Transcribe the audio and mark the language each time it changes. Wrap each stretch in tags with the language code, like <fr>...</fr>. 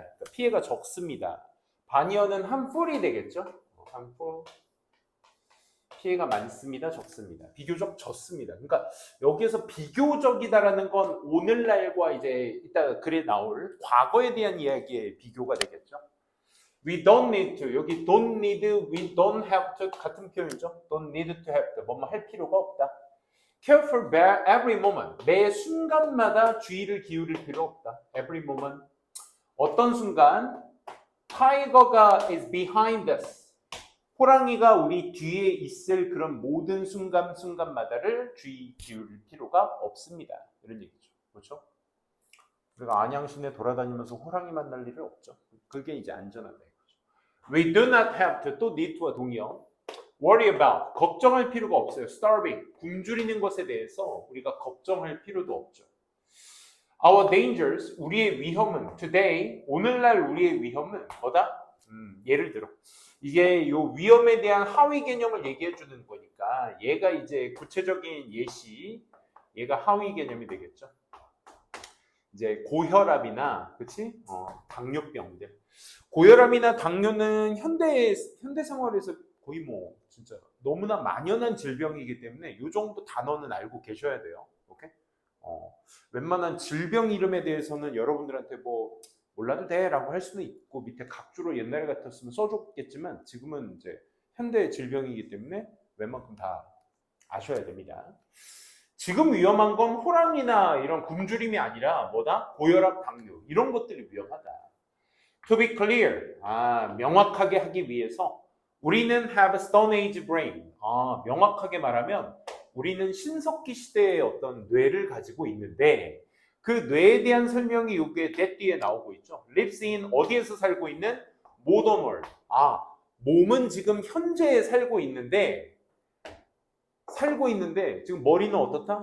<ko>그러니까 피해가 적습니다. 반이어는 harmful이 되겠죠?</ko> <en>harmful.</en> <ko>피해가 많습니다, 적습니다. 비교적 적습니다. 그러니까 여기에서 비교적이다라는 건 오늘날과 이제 이따 글에 나올 과거에 대한 이야기의 비교가 되겠죠.</ko> <en>We don't need to.</en> <ko>여기</ko> <en>don't need, we don't have to</en> <ko>같은 표현이죠.</ko> <en>Don't need to have to.</en> <ko>뭐뭐 할 필요가 없다.</ko> <en>Care for every moment.</en> <ko>매 순간마다 주의를 기울일 필요 없다.</ko> <en>Every moment.</en> <ko>어떤 순간?</ko> <en>Tiger가 is behind us.</en> <ko>호랑이가 우리 뒤에 있을 그런 모든 순간마다를 주의 기울일 필요가 없습니다. 이런 얘기죠. 그렇죠? 우리가 안양시내 돌아다니면서 호랑이 만날 일은 없죠. 그게 이제 안전하다 이거죠.</ko> <en>We do not have to. 또 need to와 동의어. worry about.</en> <ko>걱정할 필요가 없어요.</ko> <en>starving.</en> <ko>굶주리는 것에 대해서 우리가 걱정할 필요도 없죠.</ko> <en>Our dangers.</en> <ko>우리의 위험은 today. 오늘날 우리의 위험은 뭐다? 예를 들어 이게 요 위험에 대한 하위 개념을 얘기해 주는 거니까 얘가 이제 구체적인 예시, 얘가 하위 개념이 되겠죠. 이제 고혈압이나, 그치? 당뇨병들. 고혈압이나 당뇨는 현대 생활에서 거의 뭐 진짜 너무나 만연한 질병이기 때문에 이 정도 단어는 알고 계셔야 돼요. 오케이? 웬만한 질병 이름에 대해서는 여러분들한테 뭐 몰라도 돼라고 할 수는 있고 밑에 각주로 옛날에 같았으면 써줬겠지만 지금은 이제 현대 질병이기 때문에 웬만큼 다 아셔야 됩니다. 지금 위험한 건 호랑이나 이런 굶주림이 아니라 뭐다? 고혈압, 당뇨 이런 것들이 위험하다.</ko> <en>To be clear,</en> <ko>명확하게 하기 위해서 우리는</ko> <en>have a stone age brain.</en> <ko>명확하게 말하면 우리는 신석기 시대의 어떤 뇌를 가지고 있는데 그 뇌에 대한 설명이 여기에 that 뒤에 나오고 있죠.</ko> <en>lives in</en> <ko>어디에서 살고 있는?</ko> <en>modern world.</en> <ko>몸은 지금 현재에 살고 있는데 지금 머리는 어떻다?</ko>